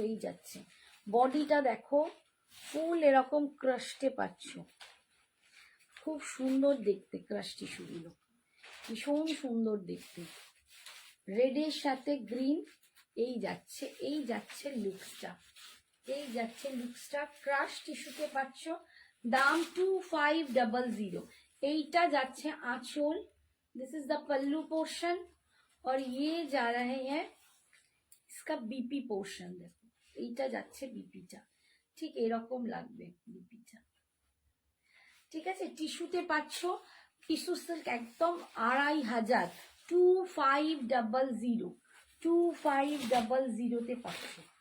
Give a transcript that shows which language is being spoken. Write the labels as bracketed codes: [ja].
[bn] এই যাচ্ছে বডিটা দেখো, ফুল এরকম ক্রাশতে পাচ্ছ, খুব সুন্দর দেখতে ক্রাশ টিস্যুগুলো, ভীষণ সুন্দর দেখতে, রেডের সাথে গ্রিন। এই যাচ্ছে, এই যাচ্ছে লুকসটা, এই যাচ্ছে লুকসটা, ক্রাশ টিস্যুতে পাচ্ছ, দাম 2500। এইটা যাচ্ছে আঁচল, [en] this is the pallu portion, [hi] और ये जा रहे हैं इसका बीपी पोर्शन। देखो [bn] এইটা যাচ্ছে বিপিটা, ঠিক এরকম লাগবে বিপিটা, ঠিক আছে। টিস্যুতে পাচ্ছ, টিস্যু সিল্ক একদম 2500, 2500, 2500তে পাচ্ছ।